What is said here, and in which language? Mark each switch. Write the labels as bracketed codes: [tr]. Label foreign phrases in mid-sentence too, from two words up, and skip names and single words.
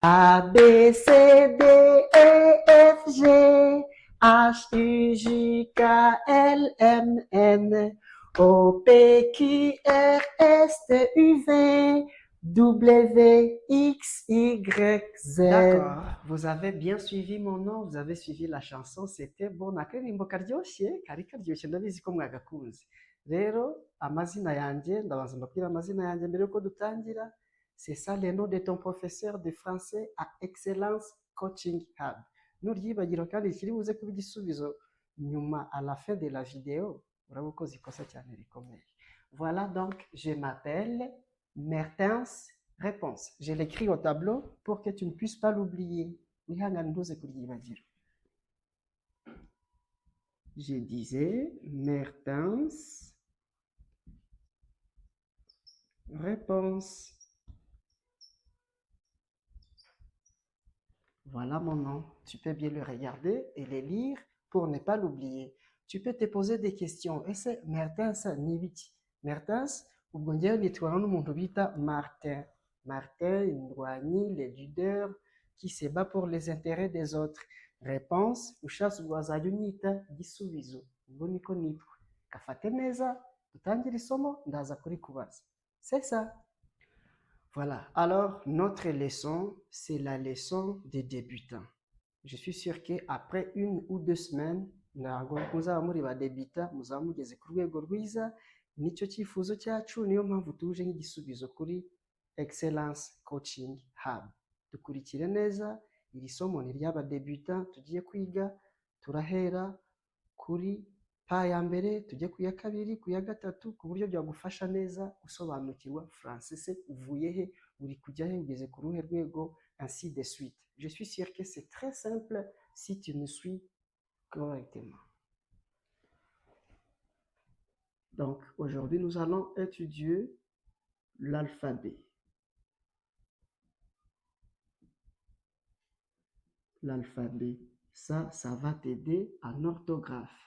[fr] A, B, C, D, E, F, G, H, I, J, K, L, M, N, O, P, Q, R, S, T, U, V, W, X, Y, Z. D'accord, vous avez bien suivi mon nom, vous avez suivi la chanson, c'était bon. [rw] Akaririmbo karyoshye, kari karyoshye ndabizi ko mwagakunze. Rero amazina yanjye ndabanza mbabwira amazina yanjye mbere yuko dutangira. [fr] C'est ça le nom de ton professeur de français à Excellence Coaching Hub. [rw] Nuryibagira kandi kiri buze kuba igisubizo nyuma [fr] à la fin de la vidéo, [rw] uraba ukoze ikosa cyane rikomeye. [fr] Voilà donc, je m'appelle Mertens Réponse. Je l'écris au tableau pour que tu ne puisses pas l'oublier. [rw] Wihangane ntuze kuryibagira. [fr] Je disais Mertens Réponse. Voilà mon nom. Tu peux bien le regarder et le lire pour ne pas l'oublier. Tu peux te poser des questions. [rw] Ese Mertens ni biki? Mertens ubwo ngewe nitwara n'umuntu bita Martin. Martin, indwanyi, [fr] le leader qui se bat pour les intérêts des autres. Réponse, [rw] ushatse ubwo wazajya unyita gisubizo. Ubwo niko nitwa. Gafate neza, dutangire isomo, ndaza kurikubaza. [fr] C'est ça. Voilà, alors notre leçon, c'est la leçon des débutants. Je suis sûr qu'après 1 ou 2 semaines, [rw] ntabwo muzaba muri ba debita, muzaba mugeze ku rwego rwiza, nicyo cyifuzo cyacu, niyo mpamvu tuje nk'igisubizo kuri Excellence Coaching Hub. Dukurikire neza, iri somo ni ry'aba debita tugiye kwiga, turahera kuri pa ya mbere tujye ku ya kabiri, ku ya gatatu, ku buryo byagufasha neza gusobanukirwa français. Se uvuye he, uri kujya he, ugeze ku ruhe rwego, [fr] ainsi de suite. Je suis sûr que c'est très simple si tu me suis correctement. Donc aujourd'hui nous allons étudier l'alphabet. L'alphabet, ça va t'aider en orthographe.